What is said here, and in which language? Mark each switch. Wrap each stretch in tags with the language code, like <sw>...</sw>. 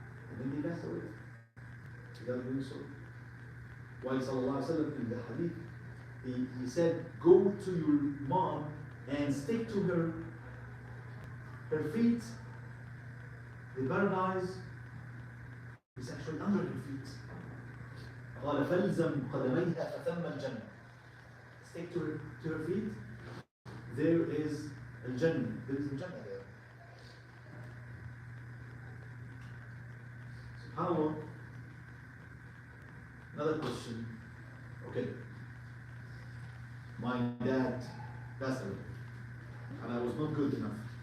<en>And then they passed away without doing so. While Sallallahu Alaihi Wasallam in the hadith, he said, go to your mom and stick to her feet. The paradise is actually under her feet.</en> <ar>قال فلزم قدميها فثم الجنة.</ar> <en>Stick to her feet. There is al-Jannah. There is al-Jannah there. SubhanAllah. Another question. Okay. My dad passed away, and I was not good enough.</en>